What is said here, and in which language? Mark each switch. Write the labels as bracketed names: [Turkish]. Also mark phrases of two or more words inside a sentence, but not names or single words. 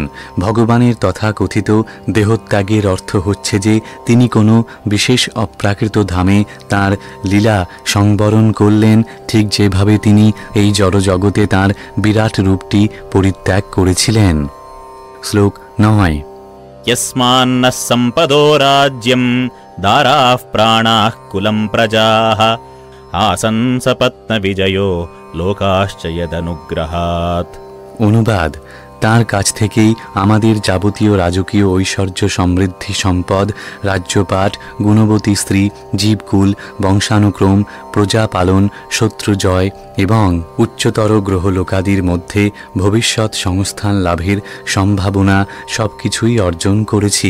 [Bangla] ভগবানের তথাকথিত দেহত্যাগের অর্থ হচ্ছে যে তিনি কোনো বিশেষ অপ্রাকৃত ধামে তাঁর লীলা সংবরণ করলেন, ঠিক যেভাবে তিনি এই জড়জগতে তাঁর বিরাট রূপটি পরিত্যাগ করেছিলেন। শ্লোক 9। [Sanskrit] यस्मान्न सम्पदो राज्यं दाराः प्राणाः कुलं प्रजाः आसन् सपत्नविजयो लोकाश्च यदनुग्रहात्। [Bangla] অনুবাদ: তার কাছ থেকেই আমাদের যাবতীয় রাজকীয় ঐশ্বর্য, সমৃদ্ধি, সম্পদ, রাজ্যপাট, গুণবতী স্ত্রী, জীবকুল, বংশানুক্রম, প্রজা পালন, শত্রু জয় এবং উচ্চতর গ্রহলোকাদির মধ্যে ভবিষ্যৎ সংস্থান লাভের সম্ভাবনা সবকিছুই অর্জন করেছি।